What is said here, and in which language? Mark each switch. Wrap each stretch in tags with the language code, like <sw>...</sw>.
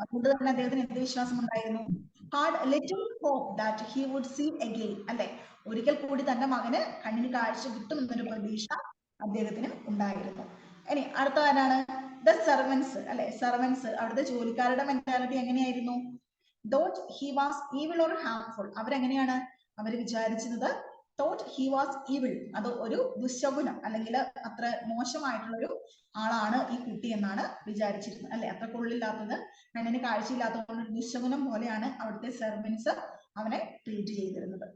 <ml>അതുകൊണ്ട് തന്നെ അദ്ദേഹത്തിന് എന്ത് വിശ്വാസം ഉണ്ടായിരുന്നു?</ml> <en>hard little hope that he would see again</en> <ml>അല്ലെ, ഒരിക്കൽ കൂടി തന്റെ മകന് കണ്ണിന് കാഴ്ച കിട്ടും എന്നൊരു പ്രതീക്ഷ അദ്ദേഹത്തിന് ഉണ്ടായിരുന്നു. ഇനി അടുത്ത ആരാണ്? ദ സെർവൻസ് അല്ലെ, സെർവൻസ് അവിടുത്തെ ജോലിക്കാരുടെ മെന്റാലിറ്റി എങ്ങനെയായിരുന്നു?</ml> <en>though he was evil or harmful,</en> <ml>അവരെങ്ങനെയാണ്? അവർ വിചാരിച്ചിരുന്നത്</ml> <en>thought he was evil,</en> <ml>അത് ഒരു ദുശകുനം അല്ലെങ്കിൽ അത്ര മോശമായിട്ടുള്ള ഒരു ആളാണ് ഈ കുട്ടി എന്നാണ് വിചാരിച്ചിരുന്നത് അല്ലെ, അത്ര കൊള്ളില്ലാത്തത്, കണ്ണിന് കാഴ്ചയില്ലാത്തതുകൊണ്ട് ഒരു ദുശകുനം പോലെയാണ് അവിടുത്തെ സെർവൻസ് അവനെ ട്രീറ്റ് ചെയ്തിരുന്നത്.</ml>